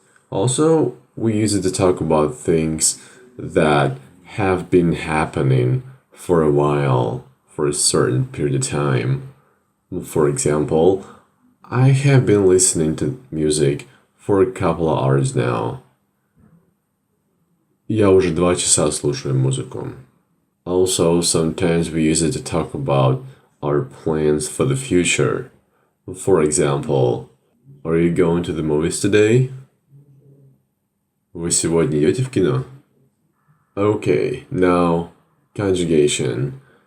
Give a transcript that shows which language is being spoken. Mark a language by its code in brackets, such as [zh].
[en] Also, we use it to talk about things that have been happening for a while, for a certain period of time. For example, I have been listening to music for a couple of hours now. [ru] Я уже 2 часа слушаю музыку. [en] Also, sometimes we use it to talk about our plans for the future. For example, are you going to the movies today? [ru] Вы сегодня идете в кино? [en] Okay, now conjugation.